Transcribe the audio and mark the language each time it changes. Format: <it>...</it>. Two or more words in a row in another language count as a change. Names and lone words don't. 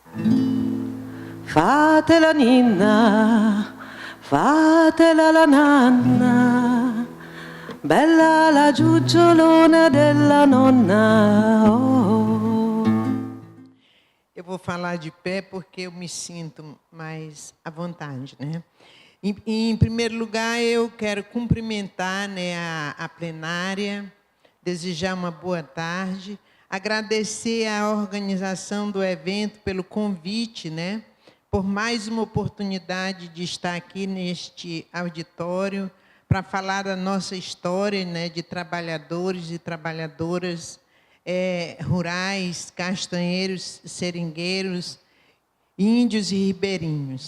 <it>Fatela ninna, fatela la nanna, bella la giugiolona della nonna. Oh.</it> <pt>Eu vou falar de pé porque eu me sinto mais à vontade, né? Em primeiro lugar, eu quero cumprimentar, né, a plenária, desejar uma boa tarde, agradecer à organização do evento pelo convite, né, por mais uma oportunidade de estar aqui neste auditório para falar da nossa história, né, de trabalhadores e trabalhadoras rurais, castanheiros, seringueiros, índios e ribeirinhos.</pt>